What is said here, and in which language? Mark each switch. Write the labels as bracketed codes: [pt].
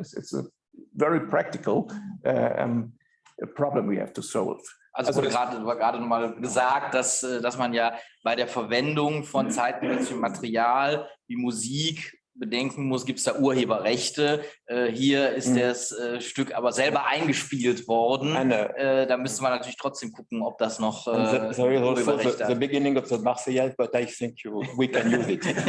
[en] It's a very practical problem we have to solve. [de] Also wurde gerade nochmal gesagt, dass man ja bei der Verwendung von zeitgenössischem Material wie Musik bedenken muss, gibt es da Urheberrechte. Hier ist das Stück aber selber eingespielt worden. Da müsste man natürlich trotzdem gucken, ob das noch Urheberrechte hat. [en] The beginning of the Marseillaise, but I think we can use it.